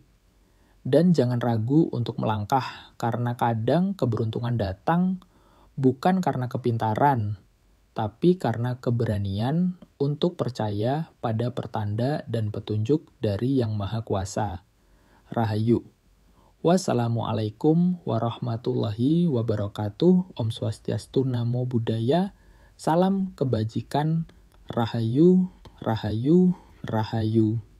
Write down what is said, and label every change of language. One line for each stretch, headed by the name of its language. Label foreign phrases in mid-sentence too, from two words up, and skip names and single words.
Indonesian: Dan jangan ragu untuk melangkah, karena kadang keberuntungan datang bukan karena kepintaran, tapi karena keberanian untuk percaya pada pertanda dan petunjuk dari Yang Maha Kuasa. Rahayu.
Arabic: والسلام عليكم ورحمة الله وبركاته.
Sanskrit: ॐ स्वस्त्यस्तु,
Pali: Namo Buddhaya.
Indonesian: Salam kebajikan. Rahayu, rahayu, rahayu.